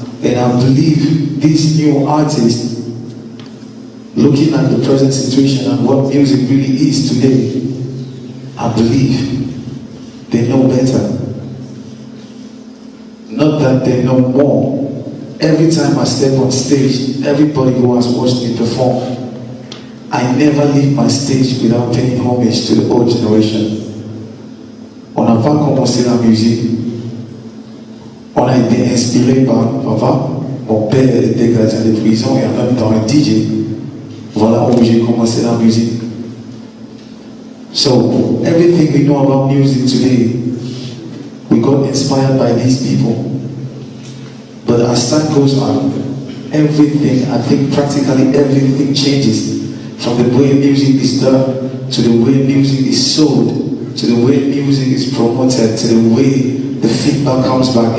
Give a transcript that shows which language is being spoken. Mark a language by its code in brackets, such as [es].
[en] And I believe these new artists, looking at the present situation and what music really is today, I believe they know better. Not that they know more. Every time I step on stage, everybody who has watched me perform, I never leave my stage without paying homage to the old generation. [fr] On n'a pas commencé la musique. On a été inspiré par papa. Mon père était gardien de prison et en même temps un DJ. Voilà où j'ai commencé la musique. [en] So everything we know about music today, we got inspired by these people. But as time goes on, everything, I think practically everything changes. From the way music is done, to the way music is sold, to the way music is promoted, to the way the feedback comes back.